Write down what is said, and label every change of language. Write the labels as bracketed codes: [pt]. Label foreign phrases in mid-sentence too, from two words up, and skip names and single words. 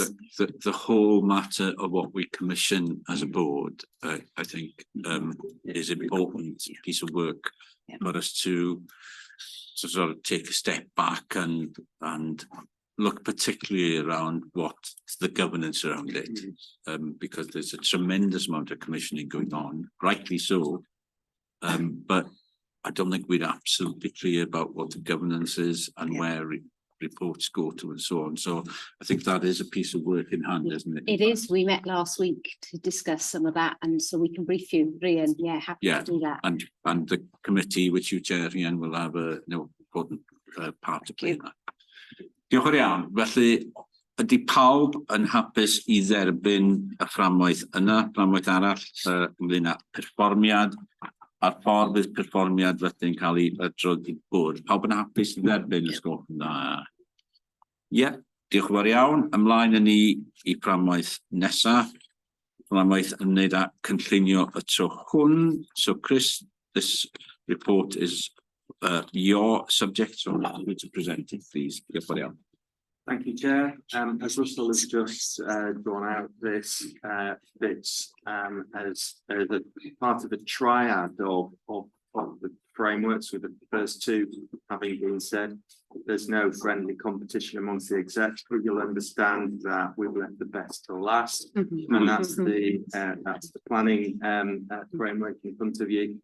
[en] The whole matter of what we commission as a board, I think, is an important piece of work for us to sort of take a step back and look particularly around what the governance around it, because there's a tremendous amount of commissioning going on, rightly so, but I don't think we're absolutely clear about what the governance is and where reports go to and so on. So I think that is a piece of work in hand, isn't it? It is. We met last week to discuss some of that, and so we can brief you, Rhian. Happy to do that. And the committee which you chair, Rhian, will have a important part to play in that. [cy] Diolch yn iawn. Felly, ydy pawb yn hapus I dderbyn y fframwaith yna, fframwaith arall ynglŷn â perfformiad a'r ffordd fydd perfformiad wedyn cael ei adrodd i'r bwrdd. Pawb yn hapus yn dderbyn ys gwelwch yn dda. Ie, diolch yn fawr iawn. Ymlaen yn i fframwaith nesaf. Fframwaith ymwneud â cynllunio y tro hwn. [en] So Chris, this report is your subject, so I'm going to present it, please. Diolch yn fawr iawn. Thank you, Chair. As Russell has just drawn out, this fits as a part of a triad of the frameworks, with the first two having been said. There's no friendly competition amongst the execs, but you'll understand that we've left the best till last, and that's the planning framework in front of you.